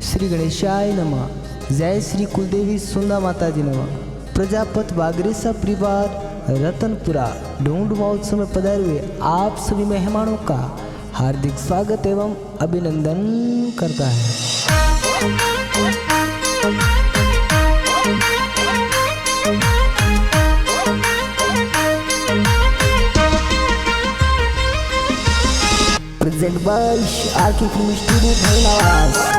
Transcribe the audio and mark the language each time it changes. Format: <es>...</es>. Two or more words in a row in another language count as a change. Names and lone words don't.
<sa>श्री गणेशाय नमः।</sa> <hi>जय श्री कुलदेवी सुंदा माता जी नमः। प्रजापत बागरेसा परिवार रतनपुरा ढूंढ महोत्सव में पधारे हुए आप सभी मेहमानों का हार्दिक स्वागत एवं अभिनंदन करता है।</hi> <en>Present by RK Film Studio Dhanwas.</en>